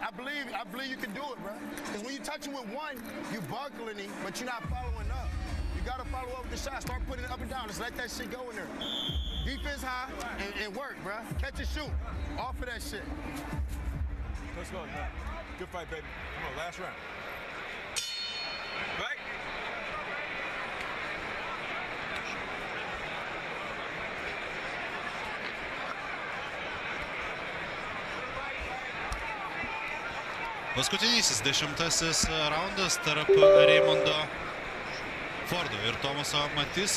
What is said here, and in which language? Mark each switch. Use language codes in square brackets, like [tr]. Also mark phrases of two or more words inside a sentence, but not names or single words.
[en] I believe you can do it, bro. Because when you touch him with one, you buckling him, but you're not following up. You gotta follow up with the shot. Start putting it up and down. Just let that shit go in there. Defense high and work, bro. Catch and shoot. Off of that shit. Let's go. Good fight, baby. Come on, last round. Right? [lt] Paskutinysis 10-asis raundas tarp Reimondo Fordo ir Tomaso Matyso.